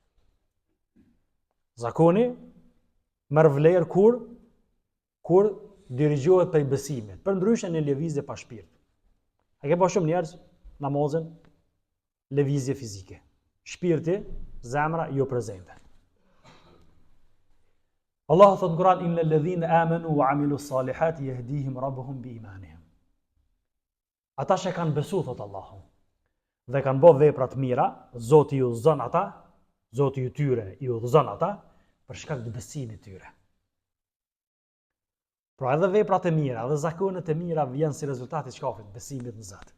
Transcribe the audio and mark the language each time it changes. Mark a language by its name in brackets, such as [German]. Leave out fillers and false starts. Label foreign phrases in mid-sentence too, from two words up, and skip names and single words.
[Albanian] Zakoni merr vlerë kur dirigjohet prej besimit. Për ndryshe një lëvizje pa shpirt. A ke pa shumë njerëz namazin lëvizje fizike. Shpirti, zemra jo prezente. Allah thot në Kur'an [Arabic] إن الذين آمنوا وعملوا الصالحات يهديهم ربهم بإيمانهم. [Albanian] Ata që kanë besu, thot Allahu, dhe kanë bërë vepra të mira, Zoti ju udhëzon ata, Zoti ju tyre ju udhëzon ata për shkak të besimit tyre. Pra edhe veprat e mira, edhe zakonet e mira vjen si rezultati i çkafit, besimit në Zot.